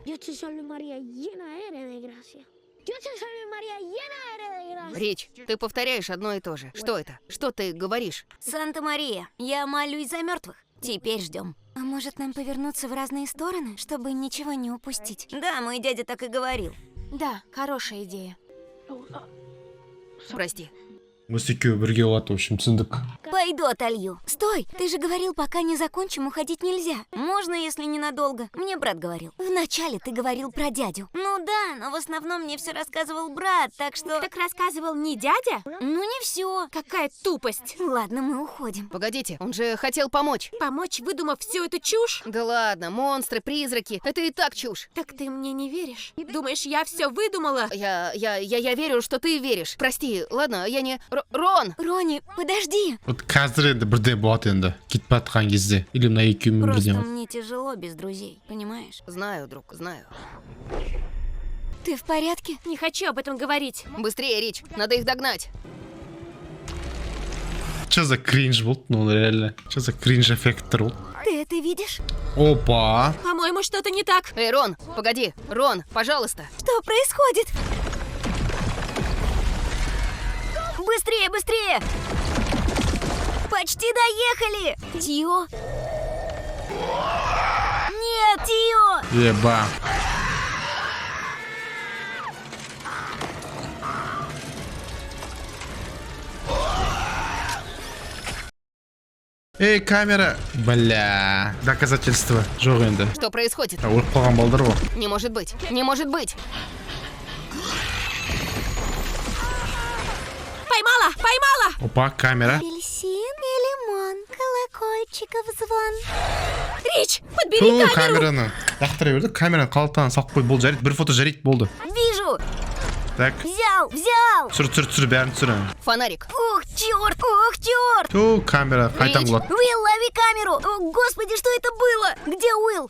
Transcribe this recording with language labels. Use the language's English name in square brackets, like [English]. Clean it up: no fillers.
[Spanish] Dios te salve María, llena eres de gracia. Dios te salve María, llena eres de gracia. [Russian] Рич, ты повторяешь одно и то же. Что это? Что ты говоришь? Санта-Мария, я молюсь за мертвых. Теперь ждем. А может нам повернуться в разные стороны, чтобы ничего не упустить? Да, мой дядя так и говорил. Да, хорошая идея. Прости. [Kazakh] Осы екеуі бірге болады, [Russian] в общем, [Kazakh] түсіндік. [Russian] Пойду отолью. Стой, ты же говорил, пока не закончим, уходить нельзя. Можно, если ненадолго. Мне брат говорил. Вначале ты говорил про дядю. Ну да, но в основном мне все рассказывал брат, так что... Так рассказывал не дядя? Ну не все. Какая тупость. Ладно, мы уходим. Погодите, он же хотел помочь. Помочь, выдумав всю эту чушь? Да ладно, монстры, призраки, это и так чушь. Так ты мне не веришь? Думаешь, я все выдумала? Я верю, что ты веришь. Прости, ладно, я не... Рон! Ронни, подожди. [Kazakh] Вот қазір енді бірде болады енді, кетіп жатқан кезде. Или мына екеуімен [Russian] Просто [Kazakh] бірден. [Russian] мне тяжело без друзей, понимаешь? Знаю, друг, знаю. Ты в порядке? Не хочу об этом говорить. Быстрее, Рич, надо их догнать. Что за кринж болды, ну реально. Что за кринж эффекттер болды. Ты это видишь? Опа! По-моему, что-то не так. Эй, Рон, погоди. Рон, пожалуйста. Что происходит? Быстрее, быстрее! Почти доехали! Тио? Нет, Тио! Еба. Эй, камера! [Kazakh] Бля, доказательства жоқ енді. [Russian] Что происходит? [Kazakh] Өліп қалған балдар ғой. [Russian] Не может быть, не может быть. Поймала! Опа, камера. Апельсин и лимон, колокольчиков звон. Рич, подбери камеру! [Kazakh] Камераны лақтыра берді, камераны қалтадан салып қой, болды, жарайды, бір фото жарайды, болды. [Russian] Вижу! Так, Взял, взял! [Kazakh] түсір, бәрін түсір. [Russian] Фонарик. Ух, черт! [Kazakh] Ту, камера қайтаң болады. [Russian] Уилл, лови камеру! О, господи, что это было? Где Уилл?